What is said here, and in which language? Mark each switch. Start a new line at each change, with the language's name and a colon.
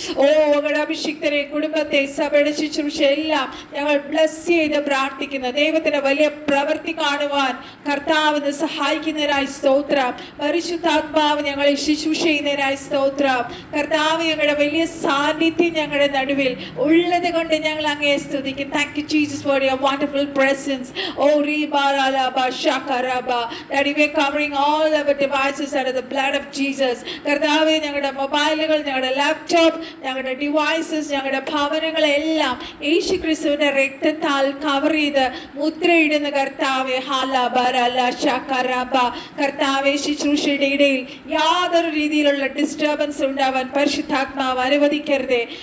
Malayalam: ഓ, അങ്ങയുടെ അഭിഷിക്തനെ, കുടുംബത്തെ, സഭയുടെ ശുശ്രൂഷ എല്ലാം ഞങ്ങൾ ബ്ലസ് ചെയ്ത് പ്രാർത്ഥിക്കുന്നു. ദൈവത്തിന്റെ വലിയ പ്രവൃത്തി കാണുവാൻ കർത്താവിന് സഹായിക്കുന്നതിനായി സ്തോത്രം. പരിശുദ്ധാത്മാവ് ഞങ്ങളെ ശുശ്രൂഷ ചെയ്യുന്നതിനായി സ്തോത്രം. കർത്താവ്, ഞങ്ങളുടെ വലിയ സാന്നിധ്യം ഞങ്ങളുടെ നടുവിൽ ഉള്ളത് കൊണ്ട് ഞങ്ങൾ അങ്ങയെ സ്തുതിക്കുന്നു.
English: Thank you, Jesus, for your wonderful presence. Oh, ribaralaba shakaraba. Daddy, we are covering all our devices under the blood of Jesus.
Malayalam: കർത്താവേ, ഞങ്ങളുടെ മൊബൈലുകൾ, ഞങ്ങളുടെ ലാപ്ടോപ്പ്, ഞങ്ങളുടെ ഡിവൈസസ്, ഞങ്ങളുടെ ഭവനങ്ങളെല്ലാം യേശു ക്രിസ്തുവിന്റെ രക്തത്താൽ കവർ ചെയ്ത് മുദ്രയിടുന്ന കർത്താവേ. ഹാലാബാരല ശാകരബ. കർത്താവേ, ശുശ്രൂഷയുടെ ഇടയിൽ യാതൊരു രീതിയിലുള്ള ഡിസ്റ്റർബൻസ് ഉണ്ടാവാൻ പരിശുദ്ധാത്മാവ് അനുവദിക്കരുതേ.